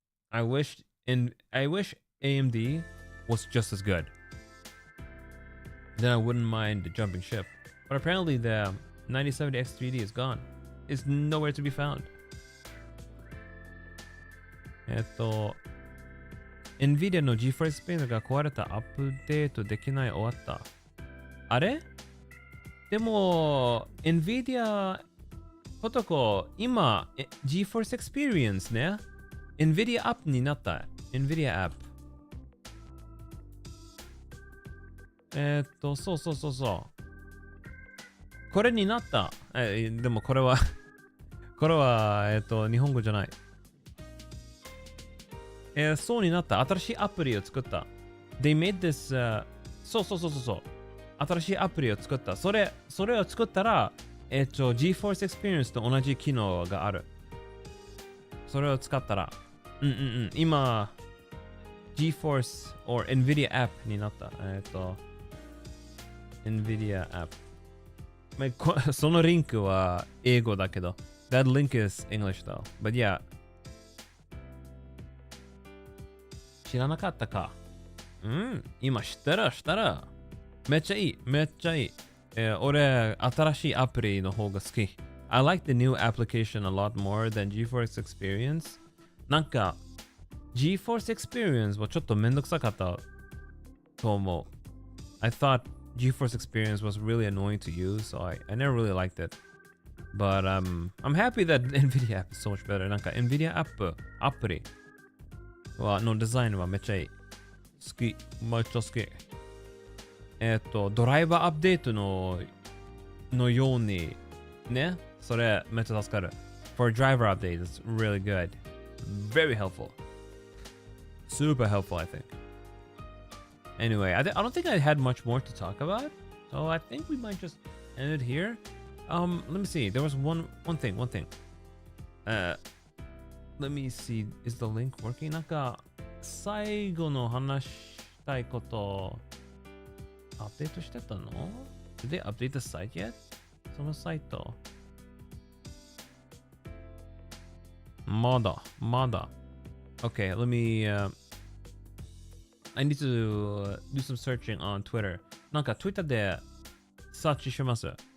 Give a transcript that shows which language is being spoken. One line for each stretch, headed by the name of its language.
English: I wish AMD was just as good. Then I wouldn't mind jumping ship. But apparently the 9070 X3D is gone. It's nowhere to be found.
Japanese: Nvidia の GeForce Experience が壊れた。アップデートできない。終わった。あれ？でも Nvidia ことこ今 GeForce Experience ね Nvidia App になった。 Nvidia App。そう。これになった。でもこれは日本語じゃない。そうになった。新しいアプリを作った。
English: They made this、そう。
Japanese: 新しいアプリを作った。それを作ったら、GeForce Experience と同じ機能がある。それを使ったら。今、 GeForce or Nvidia app になった。 Nvidia app。そのリンクは英語だけど。
English: That link is English though. But yeah.
Japanese: 知らなかったか。今知ったら。めっちゃいい。俺、新しいアプリの方が好き。
English: I like the new application a lot more than GeForce Experience.
Japanese: なんか、GeForce Experience はちょっとめんどくさかったと思う。
English: I thought GeForce Experience was really annoying to use, so I never really liked it. But I'm happy that Nvidia app is so much better.
Japanese: なんか Nvidia app アプリのデザインはめっちゃいい。めっちゃ好き。ドライバーアップデートのようにね、それめっちゃ助かる。
English: For driver update, it's really good. Very helpful. Super helpful, I think. Anyway, I don't think I had much more to talk about, so I think we might just end it here. Let me see. There was one thing. Let me see. Is the link working?
Japanese: なんか最後の話したいことアップデートしてたの？
English: Did they update the site yet?
Japanese: そのサイト。まだ。
English: Okay, let me I need to do some searching on Twitter.
Japanese: なんか Twitter でサーチします。